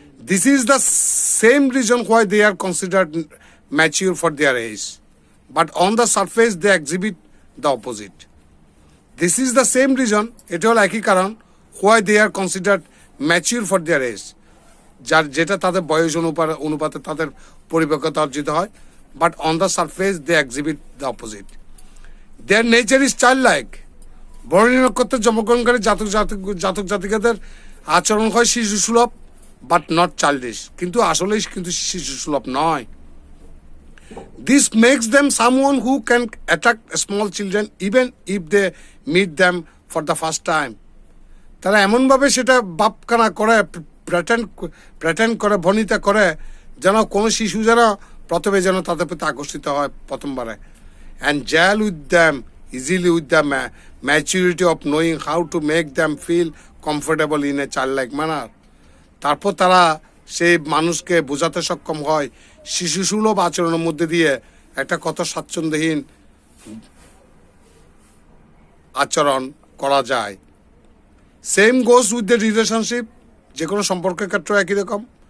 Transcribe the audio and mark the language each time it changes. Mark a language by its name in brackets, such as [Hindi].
[English] This is the same reason why they are considered mature for their age. But on the surface they exhibit the opposite. This is the same reason, [Bangla] এটা হলো একই কারণ, [English] why they are considered mature for their age. [Bangla] যেটা তাদের বয়স অনুপাতে তাদের পরিপক্কতা অর্জিত হয়। [English] But on the surface they exhibit the opposite. Their nature is childlike. [Bangla] বরণী নক্ষত্রের জন্মগ্রহণকারী জাতক জাতিকাদের আচরণ হয় শিশু সুলভ, [English] but not childish, [Bangla] কিন্তু আসলেই কিন্তু শিশু সুলভ নয়। [English] This makes them someone who can attract small children even if they meet them for the first time. [Bangla] তারা এমনভাবে সেটা বাপকানা করে, প্রেটেন্ড করে, ভনিতা করে, যেন কোনো শিশু যেন প্রথমে যেন তাদের প্রতি আকর্ষিত হয় প্রথমবারে। [English] And gel with them easily with the maturity of knowing how to make them feel comfortable in a childlike manner. [Bangla] তারপর তারা সেই মানুষকে বোঝাতে সক্ষম হয় শিশু সুলভ আচরণের মধ্যে দিয়ে একটা কত স্বাচ্ছন্দ্যহীন আচরণ করা যায়। [English] same goes with the relationship, [Bangla] যে কোনো সম্পর্কের ক্ষেত্রে একই রকম।